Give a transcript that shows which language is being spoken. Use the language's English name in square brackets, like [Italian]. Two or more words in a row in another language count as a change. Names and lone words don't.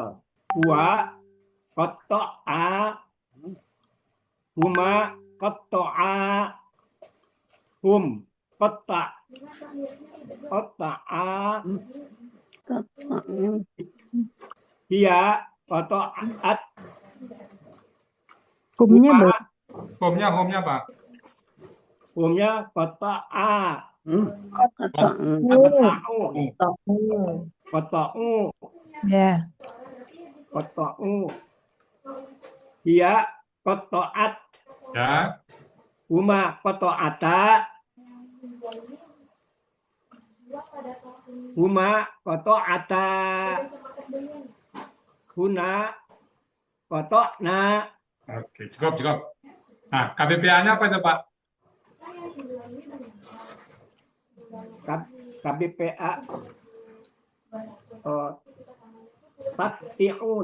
[Arabic] وقطع هما قطع هم قطع هي قطعت [Indonesian] Hukumnya belum. Hukumnya Pak. [Arabic] Hukumnya قطع قطعوا [Indonesian] Ya. [Arabic] قطعوا هي قطعت [Indonesian] Ya. [Arabic] هما قطعتا هما قطعتا هن قطعن. [Indonesian] Oke, cukup. Nah, KPPA-nya apa itu Pak? KBPA tati'un.